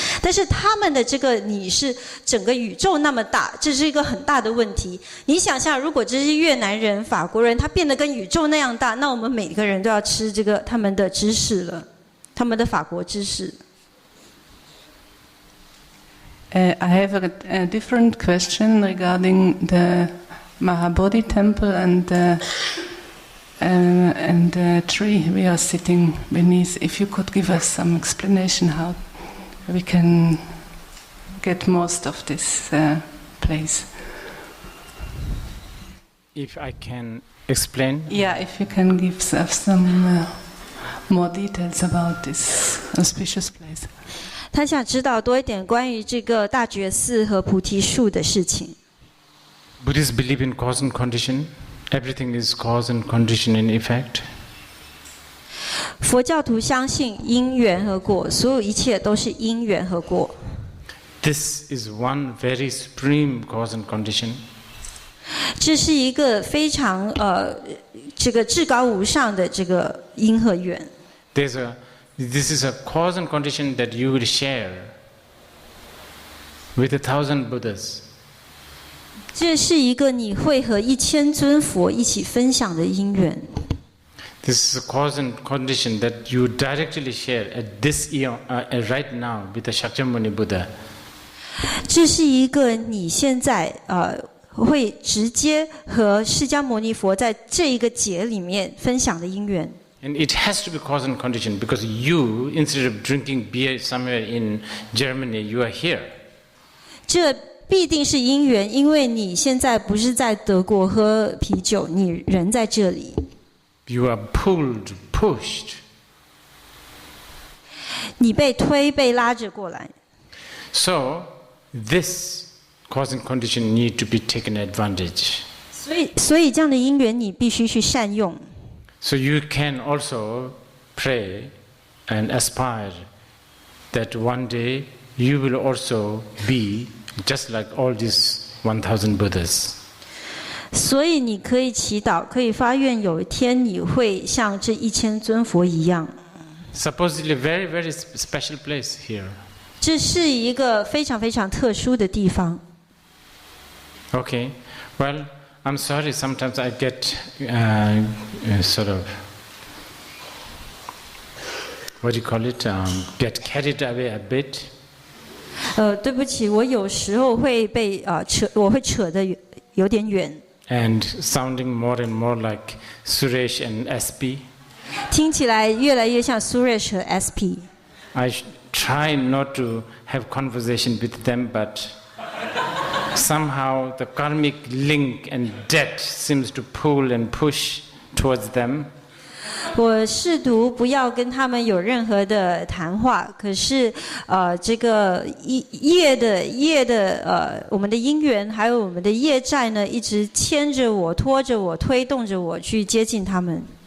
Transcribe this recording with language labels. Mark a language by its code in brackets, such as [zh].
[zh] 但是他们的这个你是整个宇宙那么大，这是一个很大的问题。你想象，如果这些越南人、法国人，他变得跟宇宙那样大，那我们每个人都要吃这个他们的知识了，他们的法国知识。 [en] I have a different question regarding the Mahabodhi temple and the tree we are sitting beneath. If you could give us some explanation how we can get most of this place. If I can explain? Yeah, if you can give us some more details about this auspicious place. [zh] 他想知道多一点关于这个大觉寺和菩提树的事情。 [en] Buddhists believe in cause and condition. Everything is cause and condition and effect. [zh] 佛教徒相信因缘和果，所有一切都是因缘和果。 [en] This is one very supreme cause and condition. [zh] 这是一个非常这个至高无上的这个因和缘。 [en] This is a cause and condition that you will share with 1,000 Buddhas. [zh] 这是一个你会和1000尊佛一起分享的因缘。 [en] This is a cause and condition that you directly share at this eon, right now with the Shakyamuni Buddha. [zh] 这是一个你现在会直接和释迦牟尼佛在这一个节里面分享的因缘。 [en] And it has to be cause and condition because you, instead of drinking beer somewhere in Germany, you are here. [zh] 这必定是因缘，因为你现在不是在德国喝啤酒，你人在这里。 [en] You are pulled, pushed. [zh] 你被推、被拉着过来。 [en] So, this cause and condition need to be taken advantage. [zh] 所以这样的因缘你必须去善用。 [en] So you can also pray and aspire that one day you will also be just like all these 1,000 Buddhas. [zh] 所以你可以祈祷，可以发愿，有一天你会像这1000尊佛一样。 [en] Supposedly very, very special place here. [zh] 这是一个非常非常特殊的地方。 [en] Okay, well, I'm sorry. Sometimes I get sort of what do you call it? Get carried away a bit. [zh] 对不起，我有时候会被我会扯得有点远。 [en] And sounding more and more like Suresh and SP. [zh] 听起来越来越像 Suresh 和 SP。 [en] I try not to have conversation with them, but somehow the karmic link and debt seems to pull and push towards them. [zh] 我试图不要跟他们有任何的谈话，可是这个业的我们的因缘还有我们的业债呢，一直牵着我、拖着我、推动着我去接近他们。